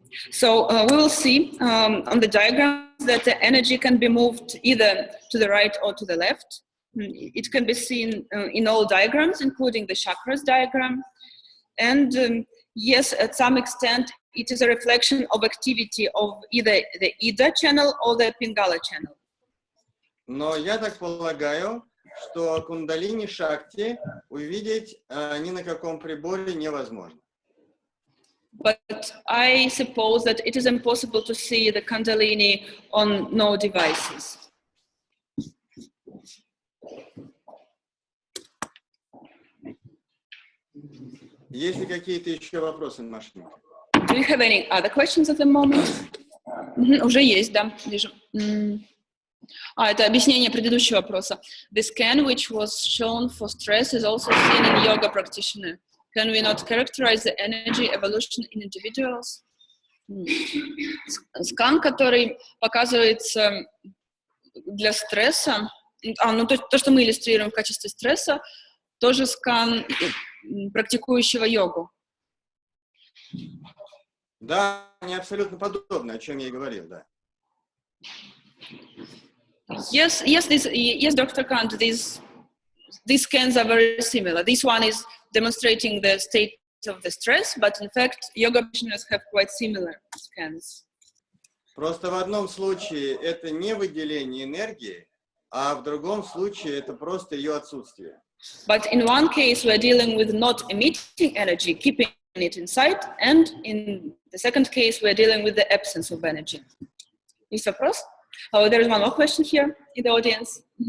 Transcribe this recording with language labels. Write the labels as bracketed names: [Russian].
[English] So we will see on the diagrams that the energy can be moved either to the right or to the left. It can be seen in all diagrams, including the chakras diagram. And yes, at some extent, it is a reflection of activity of either the Ida channel or the Pingala channel. [Russian] Но я так полагаю, что кундалини шакти увидеть ни на каком приборе невозможно. [English] But I suppose that it is impossible to see the Kundalini on no devices. [Russian] Есть ли какие-то еще вопросы, Машенька? [English] Do you have any other questions at the moment? [Russian] Уже есть, да, вижу. Это объяснение предыдущего вопроса. [English] The scan which was shown for stress is also seen in yoga practitioner. Can we not characterize the energy evolution in individuals? [Russian] Скан, который показывается для стресса, то, что мы иллюстрируем в качестве стресса, тоже скан практикующего йогу. Да, они абсолютно подобны, о чем я и говорил, да. [English] Yes, Dr. Kant, these scans are very similar. This one is demonstrating the state of the stress, but in fact, yoga practitioners have quite similar scans. [Russian] Просто в одном случае это не выделение энергии, а в другом случае это просто ее отсутствие. [English] But in one case, we're dealing with not emitting energy, keeping it inside, and in the second case, we're dealing with the absence of energy. [Russian] Есть вопрос? [English] Oh, there is one more question here in the audience.